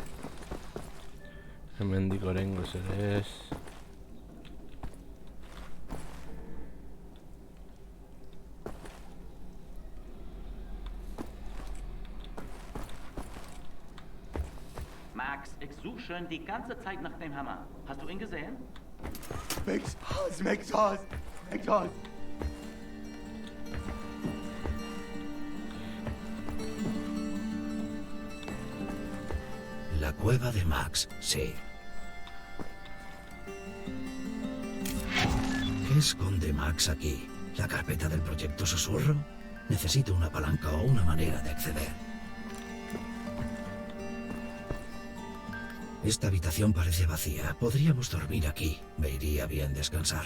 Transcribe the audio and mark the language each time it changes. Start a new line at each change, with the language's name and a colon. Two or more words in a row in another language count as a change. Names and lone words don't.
Basque: Hemendik oraingoz ere ez.
German: Max, ich suche schon die ganze Zeit nach dem Hammer. Hast du ihn gesehen? Makes Oz.
Spanish: La cueva de Max, sí. ¿Qué esconde Max aquí? ¿La carpeta del proyecto Susurro? Necesito una palanca o una manera de acceder. Esta habitación parece vacía. Podríamos dormir aquí. Me iría bien descansar.